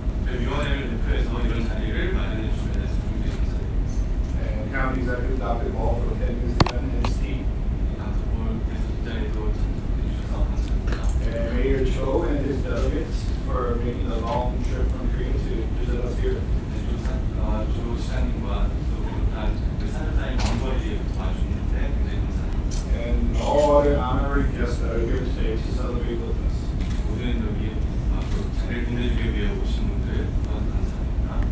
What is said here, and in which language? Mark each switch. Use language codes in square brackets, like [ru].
[ko] 위원회를 대표해서 이런 자리를 마련해 주셔야 돼서 굉장히 감사드립니다. [en] And County Executive Dr. Ball for attending this event and his team. [ko] 당선볼께서 이 자리에도 참석해 주셔서 감사합니다. [en] And Mayor Cho and his delegates for making a long trip from Korea to visit us here. [ko] 조 시장님과 또 비롯한 사회자의 먼 거리에 와주셨는데 굉장히 감사합니다. [en] And all other honorary guests that are here today to celebrate with us. [ko] 모든 여기 자리를 빛내주기 위해 오신 분들 또한 감사합니다.